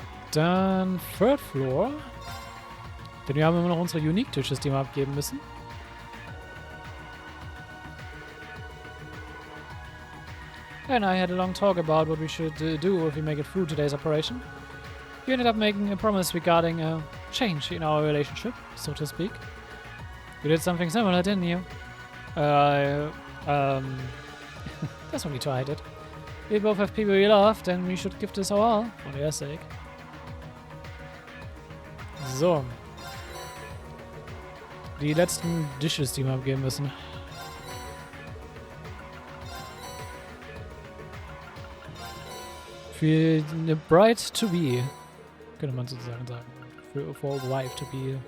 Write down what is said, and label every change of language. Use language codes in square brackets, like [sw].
[de] Dann Third Floor. Denn wir haben immer noch unsere Unique-Tisches, die wir abgeben müssen. [en] And I had a long talk about what we should do if we make it through today's operation. You ended up making a promise regarding a change in our relationship, so to speak. You did something similar, didn't you? That's when we tried it. We both have people we love, and we should give this our all, for their sake. So. [de] Die letzten Dishes, die wir abgeben müssen. Für eine [en] Bride to be. [de] Könnte man sozusagen sagen. [en] For wife to be.